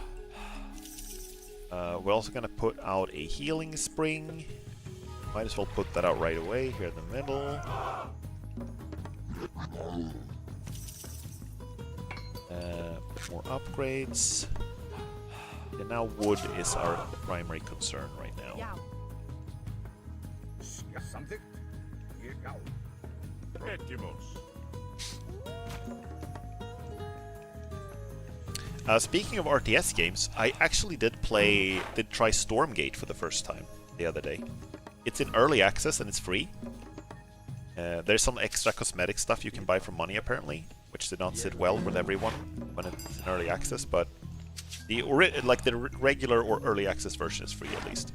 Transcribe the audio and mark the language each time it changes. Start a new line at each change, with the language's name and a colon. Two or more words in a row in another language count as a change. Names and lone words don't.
English: We're also gonna put out a healing spring. Might as well put that out right away, here in the middle. More upgrades. And now wood is our primary concern right now. Yeah.
Icelandic: Samþykkt. Ég já. Etimos.
English: Speaking of RTS games, I actually did try Stormgate for the first time the other day. It's in early access and it's free. There's some extra cosmetic stuff you can buy for money apparently, which did not sit well with everyone when it's in early access, but the regular or early access version is free at least.